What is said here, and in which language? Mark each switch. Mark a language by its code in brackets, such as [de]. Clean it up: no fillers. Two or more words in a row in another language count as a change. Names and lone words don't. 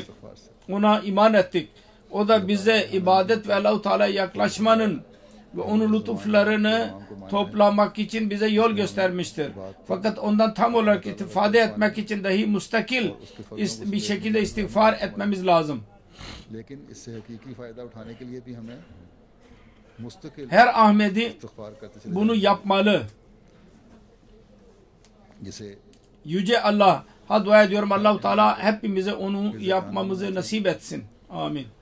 [tr] Ona iman ettik. O da bize ibadet ve Allah-u Teala'ya yaklaşmanın ve onun lütuflarını toplamak için bize yol göstermiştir. Fakat ondan tam olarak istifade etmek için dahi müstakil bir şekilde istiğfar etmemiz lazım. [hi] लेकिन इससे हकीकी फ़ायदा उठाने के लिए भी हमें मुस्तकिल [tr] Her Ahmedi [hi] इस्तिग़फ़ार करते चले [tr] bunu yapmalı. [hi] जिसे [tr] Yüce Allah'a dua ediyorum. Allah-u Teala hepimize onu yapmamızı nasip etsin. Amin.